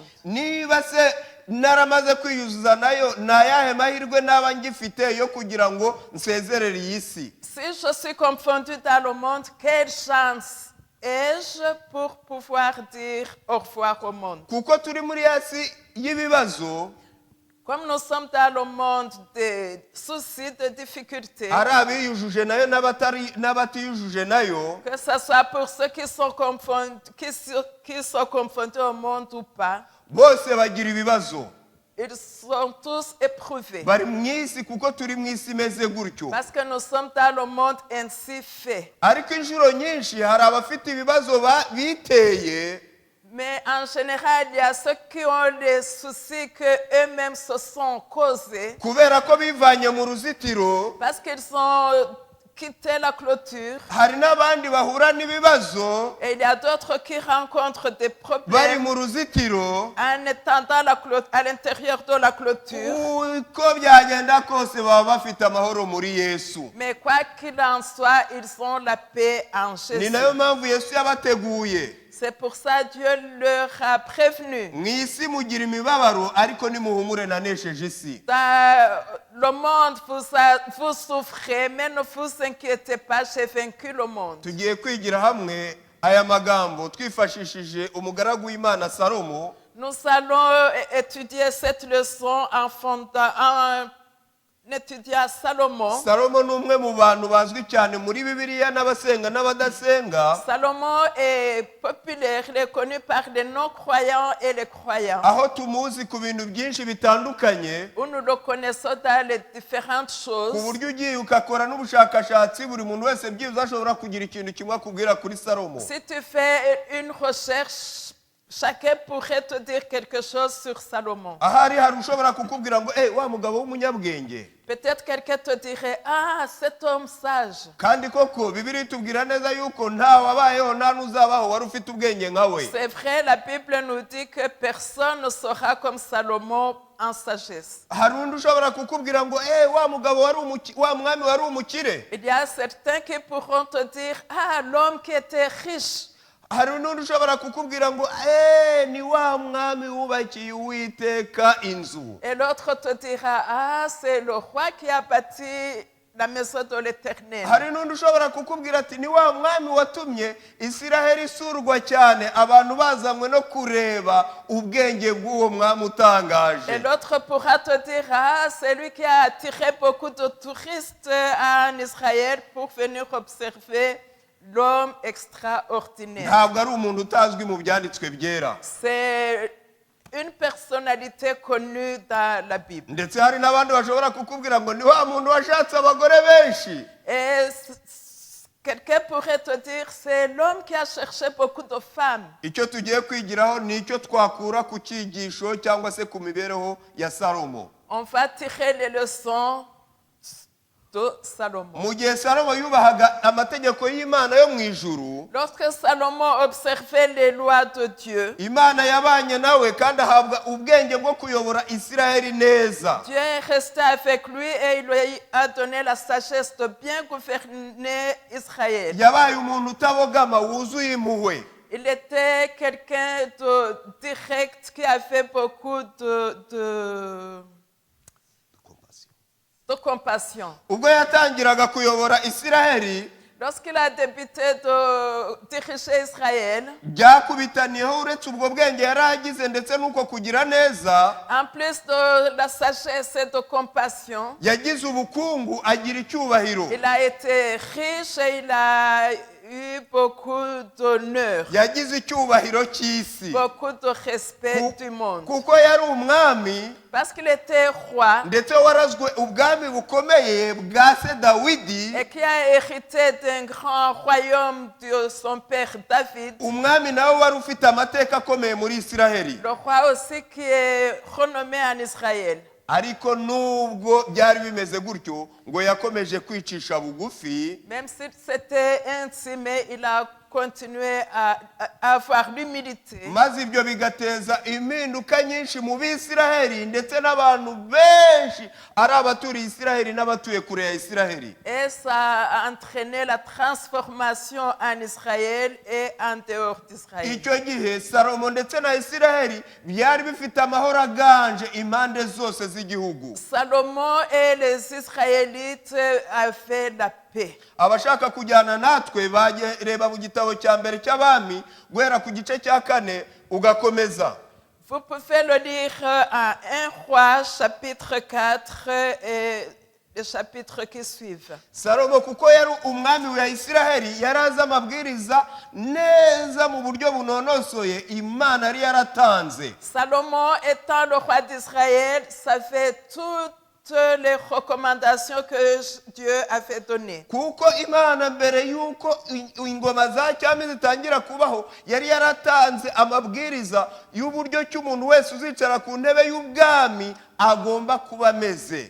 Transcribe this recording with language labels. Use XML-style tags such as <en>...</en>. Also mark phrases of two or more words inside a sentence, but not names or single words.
<rw>niba se naramaze kwiyuzuza nayo ni ayahe mahirwe naba ngifite yo kugira ngo nsezerere iyi si?</rw> <fr>Si je suis confondu dans le monde, quelle chance ai-je pour pouvoir dire au revoir au monde?</fr> <rw>kuko turi muri ya si y'ibibazo,</rw> <fr>Comme nous sommes dans le monde des soucis, de difficultés,</fr> <rw>hari abiyujuje nayo n'abatiyujuje nayo,</rw> <fr>que ce soit pour ceux qui sont confondus au monde ou pas,</fr> <rw>bose bagira ibibazo.</rw> <fr>ils sont tous éprouvés.</fr> <rw>Bari mu isi kuko turi mu isi imeze gutyo.</rw> <fr>Parce que nous sommes dans le monde ainsi fait.</fr> <rw>Ariko inshuro nyinshi hari abafite ibibazo biteye,</rw> <fr>Mais en général, il y a ceux qui ont les soucis qu'eux-mêmes se sont causés</fr> <rw>kubera ko bivanye mu ruzitiro.</rw> <fr>parce qu'ils ont quitté la clôture.</fr> <rw>Hari n'abandi bahura n'ibibazo</rw> <fr>Et il y a d'autres qui rencontrent des</fr> <rw>bari</rw> <fr>problèmes</fr> <rw>mu ruzitiro,</rw> <fr>en étant à l'intérieur de la clôture.</fr> <rw>uko byagenda kose baba bafite amahoro muri Yesu.</rw> <fr>Mais quoi qu'il en soit, ils ont la paix en</fr> <rw>Ni</rw> <fr>Jésus.</fr> <rw>nayo mpamvu Yesu yabateguye.</rw> <fr>C'est pour ça que Dieu leur a prévenu.</fr> <rw>Mu isi mugira imibabaro ariko nimuhumure nanesheje isi.</rw> <fr>Dans le monde, vous souffrez, mais ne vous inquiétez pas, j'ai vaincu le monde.</fr> <rw>Tugiye kwigira hamwe aya magambo twifashishije umugaragu w'Imana Salomo.</rw> <fr>Nous allons étudier cette leçon en étudiant Salomon.</fr> <rw>Salomo ni umwe mu bantu bazwi cyane muri Bibiliya n'abasenga n'abadasenga,</rw> <fr>Salomon est populaire, il est connu par les non-croyants et les croyants.</fr> <rw>aho tumuzi ku bintu byinshi bitandukanye,</rw> <fr>Où nous le connaissons dans les différentes</fr> <rw>ku</rw> <fr>choses.</fr> <rw>buryo ugiye ukakora n'ubushakashatsi buri muntu wese byibuze ashobora kugira ikintu kimwe akubwira kuri Salomo.</rw> <fr>Si tu fais une recherche, chacun pourrait te dire quelque chose sur Salomon.</fr> <rw>Ahari hari ushobora kukubwira ngo wa mugabo w'umunyabwenge.</rw> <fr>Peut-être quelqu'un te dirait, ah, cet homme sage.</fr> <rw>Kandi koko Bibiliya itubwira neza yuko nta wabayeho nta n'uzabaho wari ufite ubwenge nka we.</rw> <fr>C'est vrai, la Bible nous dit que personne ne sera comme Salomon en sagesse.</fr> <rw>Hari undi ushobora kukubwira ngo wa mugabo wa mwami wari umukire.</rw> <fr>Il y a certains qui pourront te dire, ah, l'homme qui était riche.</fr> <rw>Hari n'undi ushobora kukubwira ngo ni wa mwami wubakiye Uwiteka inzu.</rw> <fr>Et l'autre te dira, ah, c'est le roi qui a bâti la maison de l'Éternel.</fr> <rw>Hari n'undi ushobora kukubwira ati ni wa mwami watumye Isiraheli isurwa cyane abantu bazanywe no kureba ubwenge bw'uwo mwami</rw> <fr>Et</fr> <rw>utangaje.</rw> <fr>l'autre pourra te dire, ah, c'est lui qui a attiré beaucoup de touristes en Israël pour venir observer l'homme extraordinaire.</fr> <rw>Ntabwo ari umuntu utazwi mu byanditswe byera.</rw> <fr>C'est une personnalité connue dans la Bible.</fr> <rw>Ndetse hari n'abandi bashobora kukubwira ngo ni wa muntu washatse abagore benshi.</rw> <fr>Et quelqu'un pourrait te dire, c'est l'homme qui a cherché beaucoup de femmes.</fr> <rw>Icyo tugiye kwigiraho ni icyo twakura ku cyigisho cyangwa se ku mibereho ya Salomo.</rw> <fr>On va tirer les leçons de Salomon.</fr> <rw>Mu gihe Salomo yubahaga amategeko y'Imana yo mu ijuru,</rw> <fr>Lorsque Salomon observait les lois de Dieu,</fr> <rw>Imana yabanye nawe kandi ahabwa ubwenge bwo kuyobora Isiraheli neza.</rw> <fr>Dieu est resté avec lui et il lui a donné la sagesse de bien gouverner Israël.</fr> <rw>Yabaye umuntu utabogama wuzuye impuhwe.</rw> <fr>Il était quelqu'un de direct qui avait beaucoup de compassion.</fr> <rw>Ubwo yatangiraga kuyobora Isiraheli,</rw> <fr>Lorsqu'il a débuté de diriger Israël,</fr> <rw>byakubitaniyeho uretse ubwo bwenge yari agize ndetse n'uko kugira neza,</rw> <fr>en plus de la sagesse et de compassion,</fr> <rw>yagize ubukungu agira icyubahiro.</rw> <fr>il a été riche et il a eu beaucoup d'honneur,</fr> <rw>Yagize icyubahiro cy'isi</rw> <fr>beaucoup de respect du monde.</fr> <rw>kuko yari umwami</rw> <fr>Parce qu'il était roi</fr> <rw>ndetse warazwe ubwami bukomeye bwa se Dawidi,</rw> <fr>et qui a hérité d'un grand royaume de son père David.</fr> <rw>umwami nawe wari ufite amateka akomeye muri Isiraheli.</rw> <fr>Le roi aussi qui est renommé en Israël.</fr> <rw>Ariko nubwo byari bimeze gutyo ngo yakomeje kwicisha bugufi,</rw> <fr>Même s'il s'était intimé, il a continué à avoir l'humilité.</fr> <rw>maze ibyo bigateza impinduka nyinshi mu Bisiraheli ndetse n'abantu benshi ari abaturiye Isiraheli n'abatuye kure ya Isiraheli.</rw> <fr>Et ça a entraîné la transformation en Israël et en dehors d'Israël.</fr> <rw>Icyo gihe Salomo ndetse na Isiraheli byari bifite amahoro aganje impande zose z'igihugu.</rw> <fr>Salomon et les Israélites avaient la paix.</fr> <rw>Abashaka kujyana natwe bareba mu gitabo cya mbere cy'abami guhera ku gice cya 4 ugakomeza.</rw> <fr>Vous pouvez le lire en 1 Roi chapitre 4 et les chapitres qui suivent.</fr> <rw>Salomo kuko yari umwami wa Isiraheli yaraza amabwiriza neza mu buryo bunonosoye Imana yari yaratanze.</rw> <fr>Salomon étant le roi d'Israël savait toutes les recommandations que Dieu avait données.</fr> <rw>Kuko Imana mbere yuko ingoma za cyami zitangira kubaho yari yaratanze amabwiriza y'uburyo cy'umuntu wese uzicara ku ntebe y'ubwami agomba kuba ameze.</rw>